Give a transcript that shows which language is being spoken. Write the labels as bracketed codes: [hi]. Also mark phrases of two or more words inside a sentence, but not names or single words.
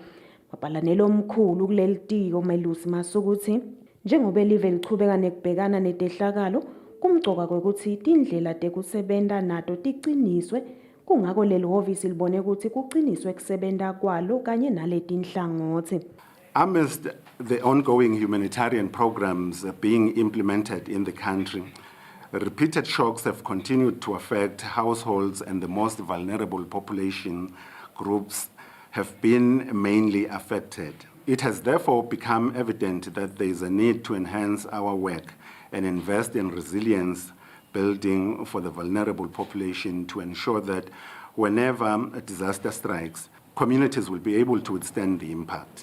[ss] Mabhalane lomkhulu kuleli tiko Melusi Masuku uthi njengoba live lichubeka nekubhekana netehlakalo kumcoka kwekuthi tindlela tekusebenta nato tiqiniswe kungako leli hhovisi libone ukuthi kuqiniswe kusebenta kwalo kanye naletinhlangothi. [en] Amidst the ongoing humanitarian programs being implemented in the country, repeated shocks have continued to affect households, and the most vulnerable population groups have been mainly affected. It has therefore become evident that there is a need to enhance our work and invest in resilience building for the vulnerable population to ensure that whenever a disaster strikes, communities will be able to withstand the impact.